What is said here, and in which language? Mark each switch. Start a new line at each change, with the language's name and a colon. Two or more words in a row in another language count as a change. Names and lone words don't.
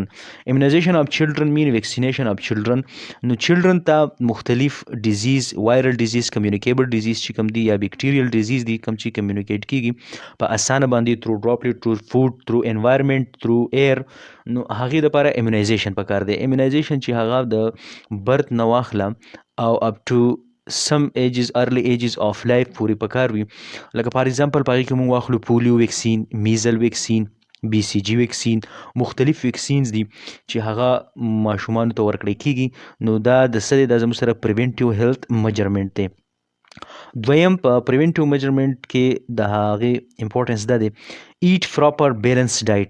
English: immunization of children mean vaccination of children.
Pashto: نو چلډرن ته مختلف
English: diseases, viral diseases, communicable diseases
Pashto: چې کوم دي یا
English: bacterial diseases
Pashto: دي کوم چې کمیونیکیټ کیږي په اسانه باندې
English: through droplet, through food, through environment, through air,
Pashto: نو هغې دپاره امیونایزیشن پکار دی. امیونایزیشن چې هغه د برت نه واخله او
English: up to some ages, early ages of life
Pashto: پورې پکار وي. لکه
English: for example
Pashto: په هغې کې موږ واخلو
English: polio vaccine, measles vaccine, BCG vaccine,
Pashto: مختلف ویکسینز دي چې هغه ماشومانو ته ورکړی کیږي. نو دا د څه دی، دا زموږ سره
English: preventive health measurement
Pashto: دی. دویم په
English: preventive measurement
Pashto: کې د هغې امپورټنس دا دی
English: eat proper balance diet.